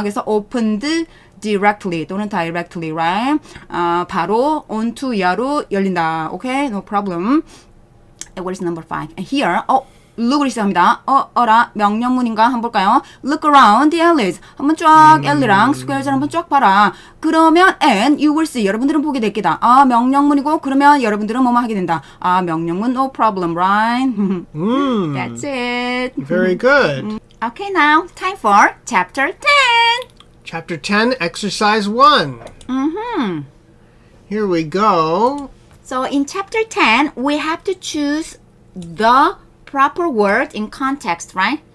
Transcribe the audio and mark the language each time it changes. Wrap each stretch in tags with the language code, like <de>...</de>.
<ko>그래서 opened directly 또는 directly, right? 바로 onto 이하로 열린다.</ko> <en>Okay, no problem. And what is number 5? And here,</en> <ko>look을 시작합니다. 어라 명령문인가 한번 볼까요?</ko> <en>Look around the alleys.</en> <ko>한번 쫙 alley랑 squares를 한번 쫙 봐라.</ko> <en>그러면 and you will see.</en> <ko>여러분들은 보게 될 게다. 아 명령문이고 그러면 여러분들은 뭐뭐 하게 된다. 아 명령문</ko> <en>no problem, right? That's it. Very good. Okay, now time for chapter 10. Chapter 10, exercise 1. Here we go. So in chapter 10, we have to choose the proper word in context, right?</en>